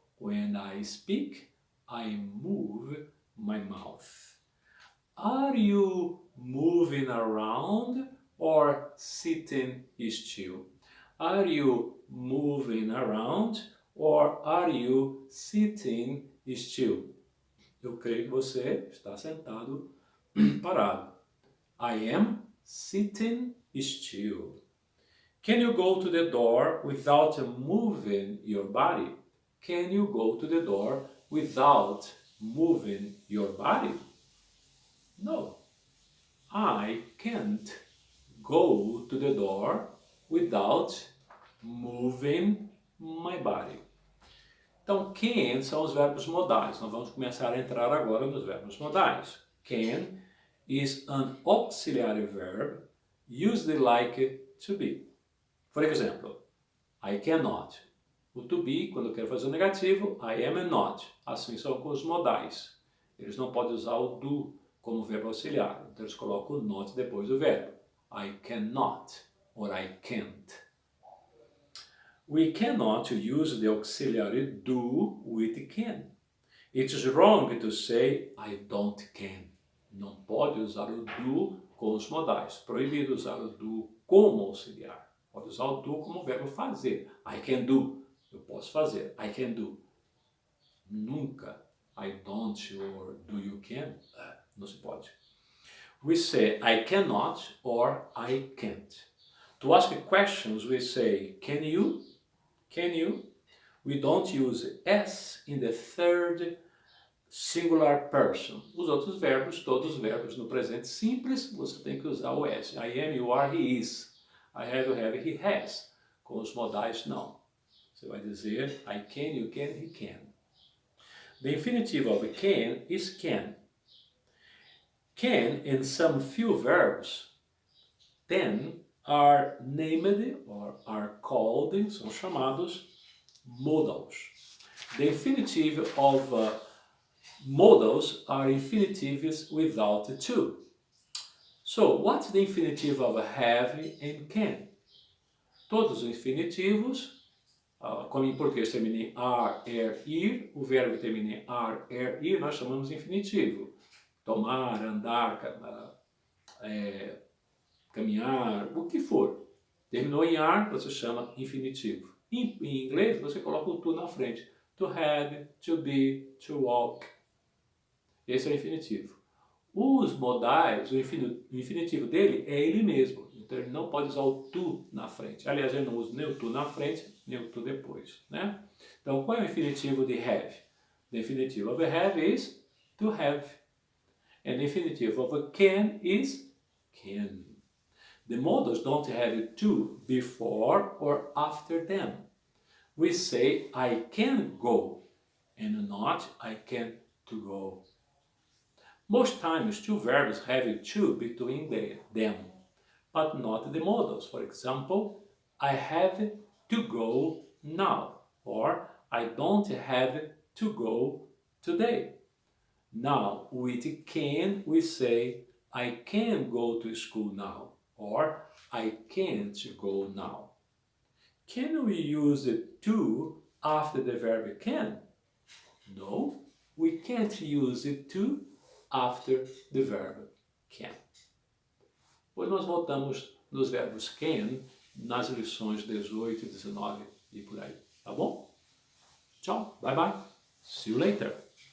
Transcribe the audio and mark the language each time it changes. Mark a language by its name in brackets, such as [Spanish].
[English] When I speak, I move my mouth. Are you moving around or sitting still? Are you moving around or are you sitting still? [Portuguese] Eu creio que você está sentado parado. [English] I am sitting still. Can you go to the door without moving your body? Can you go to the door without moving your body? No, I can't go to the door without moving my body. [Portuguese] Então, can são os verbos modais. Nós vamos começar a entrar agora nos verbos modais. [English] Can is an auxiliary verb used like to be. For example, I cannot. [Portuguese] O to be, quando eu quero fazer o negativo, [English] I am not. [Portuguese] Assim são com os modais. Eles não podem usar o do como verbo auxiliar. Então eles colocam o not depois do verbo. [English] I cannot or I can't. We cannot use the auxiliary do with can. It's wrong to say I don't can. [Portuguese] Não pode usar o do com os modais. Proibido usar o do como auxiliar. Pode usar o do como verbo fazer. [English] I can do. [Portuguese] Eu posso fazer. [English] I can do. [Portuguese] Nunca. [English] I don't or do you can. [Portuguese] Não se pode. [English] We say I cannot or I can't. To ask questions we say can you? Can you? We don't use S in the third singular person. [Portuguese] Os outros verbos, todos os verbos no presente simples, você tem que usar o S. [English] I am, you are, he is. I have, you have, he has. [Portuguese] Com os modais, não. Você vai dizer [English] I can, you can, he can. The infinitive of can is can. Can and some few verbs then are named or are called, [Portuguese] são chamados [English] modals. The infinitive of modals are infinitives without to. So, what's the infinitive of have and can? [Portuguese] Todos os infinitivos, como em português termina em are, ir, o verbo termina em are, ir, nós chamamos de infinitivo. Tomar, andar, caminhar, o que for. Terminou em are, você chama infinitivo. Em inglês, você coloca o to na frente. To have, to be, to walk. Esse é o infinitivo. Os modais, o infinitivo dele é ele mesmo. Então ele não pode usar o to na frente. Aliás, ele não usa nem o to na frente, nem o to depois. Né? Então, qual é o infinitivo de have? [English] The infinitive of have is to have. And the infinitive of can is can. The modals don't have to before or after them. We say I can go and not I can to go. Most times two verbs have to between them, but not the modals. For example, I have to go now, or I don't have to go today. Now, with can, we say I can go to school now, or I can't go now. Can we use the to after the verb can? No, we can't use it to after the verb can. [Portuguese] Hoje nós voltamos nos verbos can nas lições 18, 19 e por aí. Tá bom? Tchau, [English] bye bye. See you later.